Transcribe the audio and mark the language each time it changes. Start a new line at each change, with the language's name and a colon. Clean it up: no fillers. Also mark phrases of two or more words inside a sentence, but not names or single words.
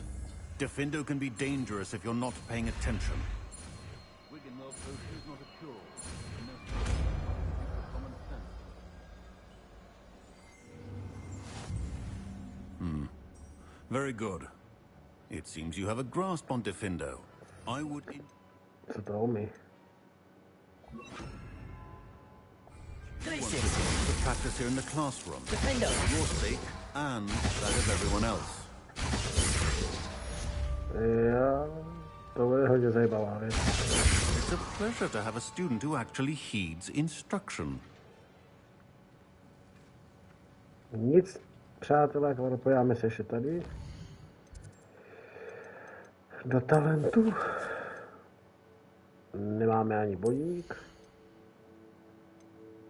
English: Diffindo can be dangerous if you're not paying attention. Wiggenweld potion is not a cure. Common sense. Very good. It seems you have a grasp on Diffindo. I would...
Czech: Co to umí?
English: To practice here in the classroom. Diffindo. For your sake and that of everyone else.
Czech: Jo, to bude hodně zajímavá věc.
English: It's a pleasure to have a student who actually heeds instruction.
Czech: Nic, přátelé, podíváme se ještě tady. Do talentu. Nemáme ani bodík.